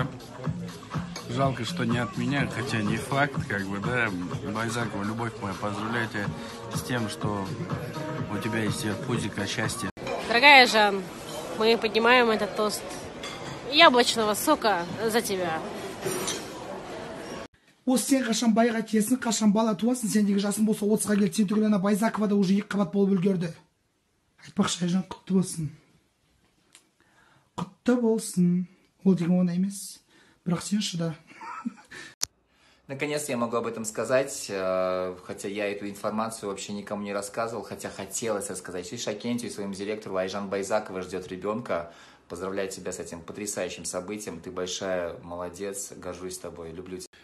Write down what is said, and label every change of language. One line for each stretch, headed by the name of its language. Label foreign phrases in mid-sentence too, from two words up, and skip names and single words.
Russian: Жалко, что не от меня, хотя не факт, как бы, да. Байзакова, любовь моя, поздравляю тебя с тем, что у тебя есть пузико счастья. Дорогая Жан, мы поднимаем этот тост яблочного сока за тебя.
Kazakh: Осы сен қашан байға келсін, қашан бала туасың, сендегі жасың болса 30-ға келді, сен түгіл ана Байзакова да уже 2 қабат болып үлгерді. Айтпақшы Айжан, құтты болсын. Құтты болсын. Ол деген оңай емес. Бірақ сен шыда.
Russian: Наконец-то я могу об этом сказать, хотя я эту информацию вообще никому не рассказывал, хотя хотелось рассказать. И Шакентию, и своему директору. Айжан Байзакова ждет ребенка. Поздравляю тебя с этим потрясающим событием. Ты большая молодец, горжусь тобой, люблю тебя.